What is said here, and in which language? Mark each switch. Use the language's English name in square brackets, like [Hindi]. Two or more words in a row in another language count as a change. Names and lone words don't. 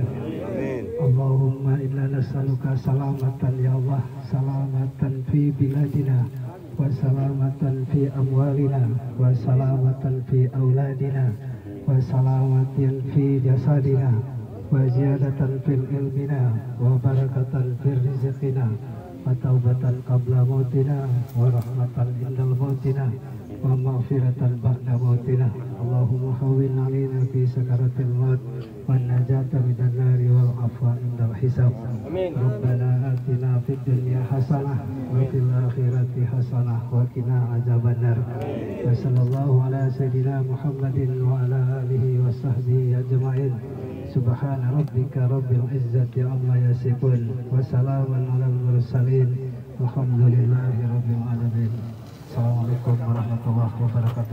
[Arabic] اللهم إنا نسألك سلامة يا الله سلامة في بلادنا وسلامة في أموالنا وسلامة في أولادنا وسلامة في جسدنا وزيادة في علمنا وبركة في رزقنا وتوبة قبل موتنا ورحمة عند موتنا ومغفرة بعد موتنا. اللهم هون علينا في الحساب. ربنا آتنا في الدنيا حسنة وفي الآخرة حسنة وقنا عذاب النار. وصلى الله على سيدنا محمد وعلى آله وصحبه أجمعين. سبحان ربك رب العزة عما يصفون وسلام على المرسلين والحمد لله رب العالمين. السلام عليكم ورحمة الله وبركاته.